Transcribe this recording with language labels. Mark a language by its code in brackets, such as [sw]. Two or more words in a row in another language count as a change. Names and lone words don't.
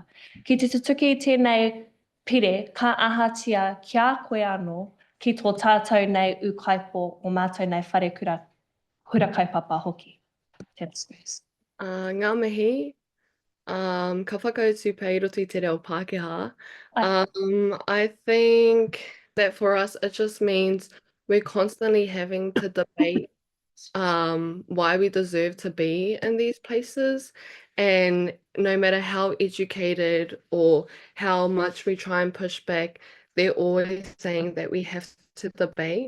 [mi] Ki te tutuki tēnei pire, ka ahatia ki a koe anō, ki tō tātou nei ukaipo o mātou nei whare kura kaipapa hoki. Ngā mihi, ka whakautu pei roto I te reo Pākehā. [en] I think that for us, it just means we're constantly having to debate why we deserve to be in these places. And no matter how educated or how much we try and push back, they're always saying that we have to debate.